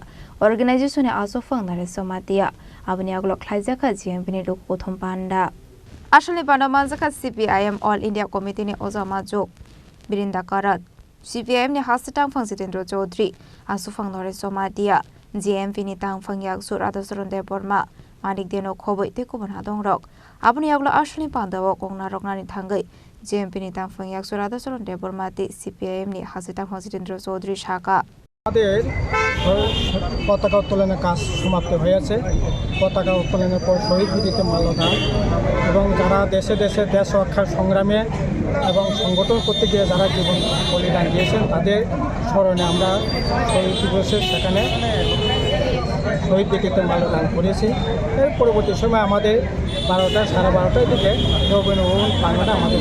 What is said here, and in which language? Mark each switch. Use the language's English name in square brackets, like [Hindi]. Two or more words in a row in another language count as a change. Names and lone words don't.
[Kok Borok] organization ni aso fangnare somatia abni aglo khlaijaka GMP ni lok prothom panda ashani panda manjaka CPIM All India Committee ni ozama jok birinda karat CPIM ni hasitang phang Jitendra Chaudhary aso fangnare somatia GMP ni tang phangyak surata surunde borma Manik deno khoboi te ko bana dong rok abuni aglo ashni pandawo kongna rokna ni thangai GMP ni tang phang yak surada soron de bormati CPIM ni hasita Jitendra Chaudhary shaka [Bangla] আমাদের পতাকা উত্তোলনের কাজ সমাপ্ত হয়েছে পতাকা উত্তোলনের পর শহীদ বিদিতে মাল্যদান এবং যারা দেশে দেশে দেশ রক্ষার সংগ্রামে এবং সংগঠন করতে গিয়ে যারা জীবন বলিদান দিয়েছেন তাদের স্মরণে আমরা শহীদ দিবসে সেখানে শহীদ বিদিতে মাল্যদান করেছি এর পরবর্তী সময় আমাদের 12টার দিকে রবীন্দ্রভবন প্রাঙ্গণে আমাদের